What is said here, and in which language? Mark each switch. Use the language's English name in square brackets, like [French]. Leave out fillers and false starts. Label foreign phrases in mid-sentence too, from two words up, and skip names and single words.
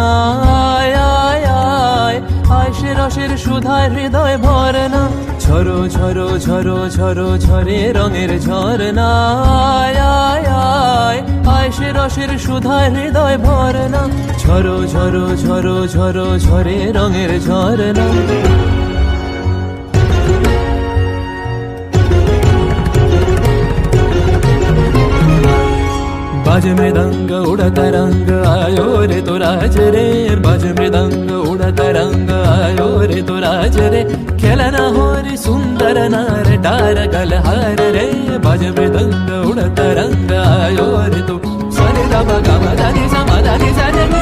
[Bangla] আয় আয় আয় আয় সে রসের সুধায় হৃদয় ভরনা, ঝরো ঝরো ঝরো ঝরো ঝরে রঙের ঝরনা। আয় আয় আয় আয় সে রসের সুধায় হৃদয় ভরনা, ঝরো ঝরো ঝরো ঝরো ঝরে রঙের ঝরনা। [Hindi] बाज मृदंग उड़ता रंग आयो रे तो राज रे, बाज मृदंग उड़ता रंग आयो रे तो राज रे। खेलना हो रे सुंदर नार डार गलहार रे, बाज मृदंग उड़ता रंग आयो रे तो सरे दा गा मा दा नि सा मा दा नि सा